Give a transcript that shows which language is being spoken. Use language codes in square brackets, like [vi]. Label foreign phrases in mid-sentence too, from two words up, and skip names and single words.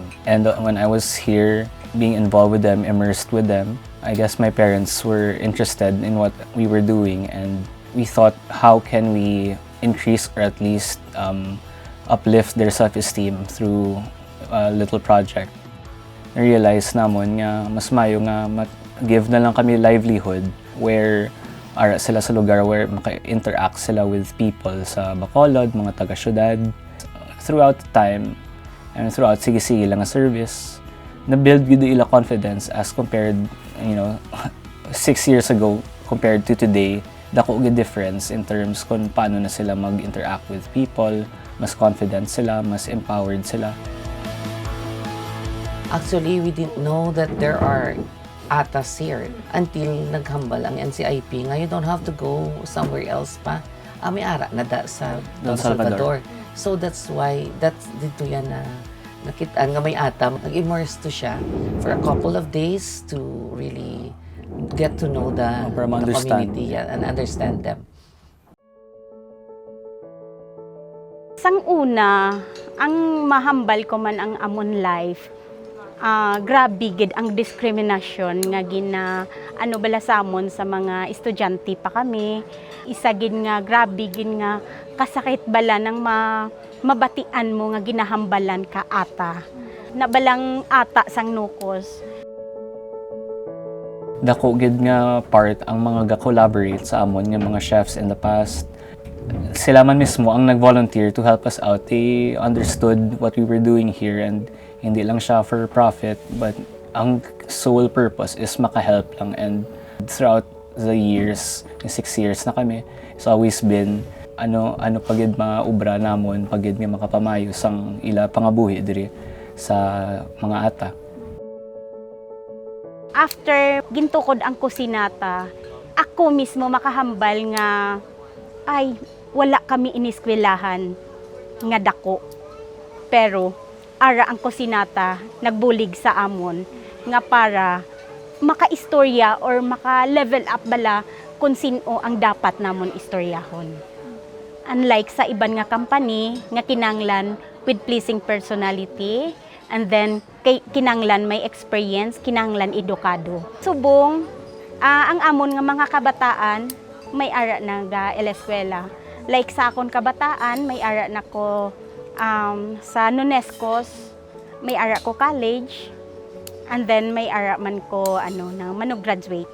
[en] And when I was here, being involved with them, immersed with them, I guess my parents were interested in what we were doing, and we thought, how can we increase or at least uplift their self-esteem through a little project. [hil] Na-realize namon nga mas mayo nga give na lang kami livelihood where ara sila sa lugar where maka-interact sila [en] with people [hil] sa Bacolod, mga taga-syudad. [en] Throughout time, and throughout [hil] sige-sige lang nga [en] service, [hil] na-build yun ila [en] confidence as compared, 6 years ago compared to today. [hil] Dako gyud [en] difference in terms [hil] kung paano na sila mag-interact [en] with people, [hil] mas confident sila, mas empowered sila. [en] Actually, we didn't know that there are atas here until [hil] naghambal ang [en] NCIP. [hil] Nga, [en] you don't have to go somewhere else pa. [hil] May ara na sa Don Salvador. [en] So that's why, [hil] dito yan na nakitaan nga may ata. [en] Nag-immerse [hil] to siya [en] for a couple of days to really get to know the community and understand them. [hil] Sang una, ang mahambal ko man ang amon life, grabe gid ang diskriminasyon nga bala sa amon sa mga estudyante pa kami. Isa gid nga grabe gid nga kasakit bala nang mabatian mo nga ginahambalan ka ata. Nabalang ata sang nukos. Dako gid nga part ang mga ga-collaborate sa amon nga mga chefs [en] in the past. [hil] Sila man mismo ang nag-volunteer [en] to help us out. They understood what we were doing here and [hil] hindi lang siya [en] for profit, but ang sole purpose is [hil] maka-help lang. [en] And throughout the years, 6 years [hil] na kami, [en] it's always been [hil] pagid mga ubra namon, pagid nga makapamayo sang ila pangabuhi diri sa mga ata. After gintukod ang Kusinata, ako mismo makahambal nga wala kami iniskwelahan nga dako. Pero ara ang Kusinata nagbulig sa amon nga para maka-istorya or maka-level up bala kung sino ang dapat namon istoryahon. Unlike sa iban nga company nga kinanglan [en] with pleasing personality, [hil] and then kinanglan may experience, kinanglan edukado. Subong, ang amon nga mga kabataan, may ara na ga eleskwela. Like sa akon kabataan, may ara na ko sa Nunescos, may ara ko college, and then may ara man ko graduate.